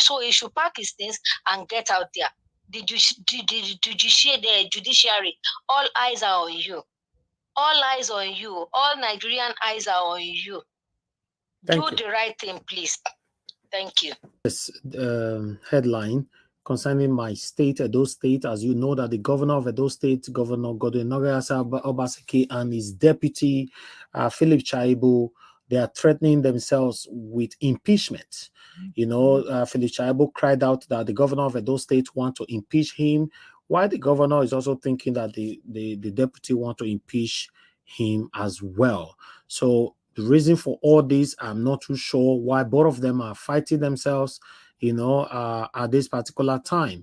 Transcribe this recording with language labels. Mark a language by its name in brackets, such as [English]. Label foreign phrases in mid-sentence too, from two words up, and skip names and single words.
[English] So he should pack his things and get out there. The judiciary, all eyes are on you. All eyes on you. All Nigerian eyes are on you. Do the right thing, please. Thank you. This headline concerning my state, Edo State. As you know, that the governor of Edo State, Governor Godwin Obaseki, and his deputy, Philip Shaibu, they are threatening themselves with impeachment. You know, Philip Shaibu cried out that the governor of Edo State want to impeach him, while the governor is also thinking that the deputy want to impeach him as well. So the reason for all this, I'm not too sure why both of them are fighting themselves, you know, at this particular time.